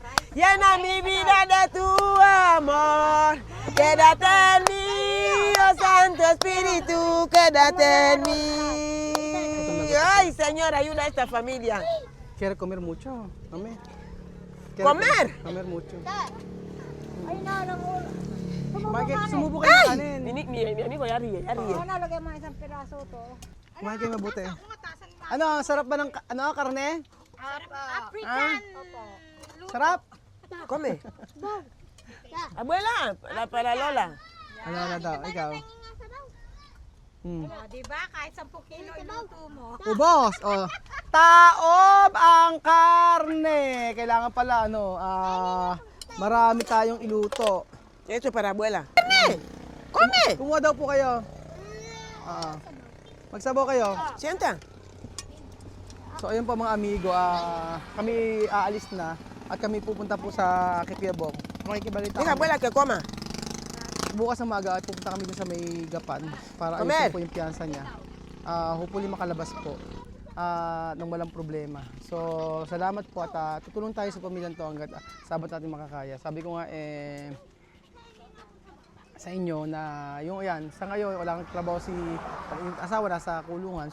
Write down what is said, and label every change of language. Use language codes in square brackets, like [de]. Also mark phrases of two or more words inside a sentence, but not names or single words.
[es] Llena mi vida de tu amor. Quédate en mí, oh Santo Espíritu, quédate en mí. Ay, Señor, ayuda a esta familia. Quiere comer mucho, mami. ¿Comer? Comer mucho. [tl] ay, nalang mo. Sumubo kayo ng kanin. [es] Mi amigo ya ríe, ya ríe. [tl] Nalagay mo isang piraso to. Kumain kayo mabuti. Ano, sarap ba ng karne? [en] African. [tl] Sarap? [es] Come. Abuela, para Lola. [tl] Ano daw, ikaw? Diba? Kahit 10 kilo iluto mo. Ubos! Oh. Taob ang karne! Kailangan pala, marami tayong iluto. [es] Esto para abuela. Come. Come. [tl] Kumuha daw po kayo. Magsabaw kayo. [es] Sienta. [tl] So ayun po mga amigo, kami aalis na at kami pupunta po sa Kipiabong. Makikibalita [es] Deja [tl] kami. [es] abuela que coma. [tl] Bukas ng maaga at pupunta kami dun sa may Gapan para [es] Comer. [tl] ayusin po yung piyansa niya. Hopefully makalabas po nang walang problema. So salamat po at tutulong tayo sa pamilyang to hanggat sabat natin makakaya. Sabi ko nga sa inyo na yung yan, sa ngayon wala kang trabaho yung asawa nasa kulungan.